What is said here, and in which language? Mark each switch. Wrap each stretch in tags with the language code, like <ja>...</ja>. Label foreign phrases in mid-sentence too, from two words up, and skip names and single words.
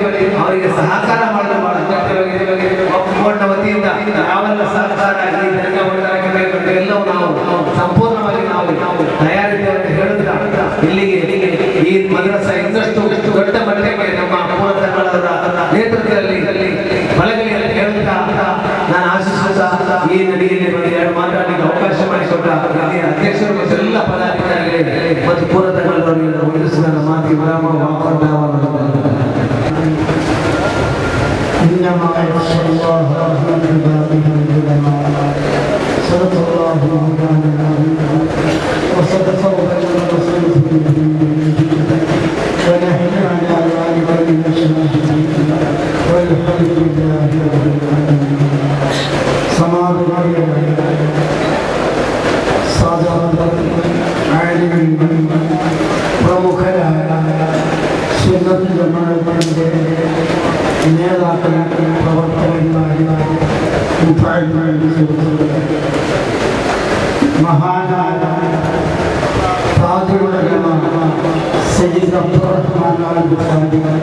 <kn>ಅವರಿಗೆ ಸಹಕಾರ ಮಾಡೋದು ಬಹಳ ಅಗತ್ಯವಾಗಿದೆ. ಒಕ್ಕೂಟ ವತಿಯಿಂದ ಯಾವೆಲ್ಲ ಸಹಕಾರ ಎಲ್ಲವೂ ನಾವು ಸಂಪೂರ್ಣವಾಗಿ ನಾವು ತಯಾರಿದ್ದೇವೆ ಹೇಳುತ್ತಾ ಇಲ್ಲಿಗೆ ಈ ಮದ್ರಸ ಇನ್ನಷ್ಟು ದೊಡ್ಡ ಮಟ್ಟಕ್ಕೆ ನಮ್ಮ ಪೂರಕಗಳವರ ನೇತೃತ್ವದಲ್ಲಿ ಬಳಗಲಿ ಅಂತ ಹೇಳುತ್ತಾ ನಾನು ಆಶಿಸುತ್ತಾ ಈ ನಡಿಗೆಯಲ್ಲಿ ಒಂದು 2 ಮಾತಾಡಲಿಕ್ಕೆ ಅವಕಾಶ ಮಾಡಿಕೊಟ್ಟ ಅಧ್ಯಕ್ಷರು ಮತ್ತು ಎಲ್ಲ ಪದಾಧಿಕಾರಿಗಳಿಗೆ ಮತ್ತು ಪೂರಕಗಳವರಿಗೆ ಉಳಿಸಿ ನನ್ನ ಮಾತಿಗೆ ವಿರಾಮ</kn> <ar>إنما يخشى الله من عباده العلماء صدق الله مولانا العظيم وصدق رسوله ونحن على ذلك من الشاهدين والحمد لله رب العالمين.</ar> <ml>സമാധാനം സാധാരണ ആലിമീൻ പ്രമുഖരായ സുന്നത്ത് ജമാഅത്തിന്റെ നേതാക്കൾ പ്രവർത്തകന്മാർ മഹാനായ താജുൽ ഉലമ സയ്യിദ് അബ്ദുറഹ്മാൻ അൽ ബുഖാരി</ml>